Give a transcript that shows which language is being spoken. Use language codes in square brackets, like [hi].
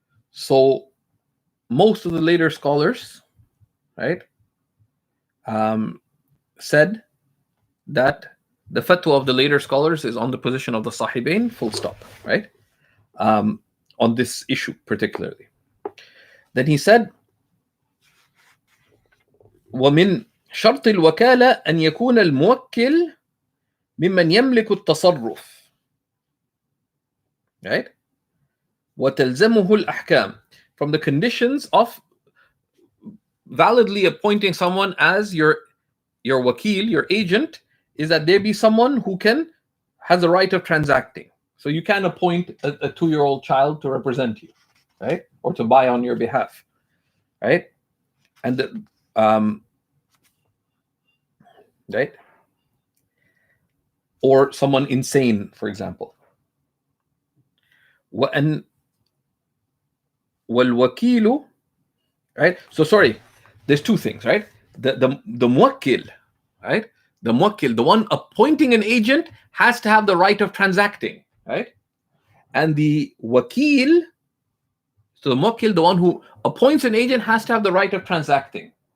[en] So most of the later scholars, right, said that the fatwa of the later scholars is on the position of the Sahibain, full stop, right? On this issue particularly. Then he said, [ar] ومن شرط الوكالة أن يكون الموكل ممن يملك التصرف. [en] Right? [ar] وتلزمه الأحكام. [en] From the conditions of validly appointing someone as your wakil, your agent, is that there be someone who has the right of transacting. So you can appoint a 2-year-old child to represent you, right? Or to buy on your behalf, right? And right? Or someone insane, for example. [ar] وأن والوكيل, [en] right? So sorry, there's 2 things, right? The muwakkil, right? The muwakkil, the one appointing an agent, has to have the right of transacting, right? And the wakil, so the muwakkil, the one who appoints an agent, has to have the right of transacting.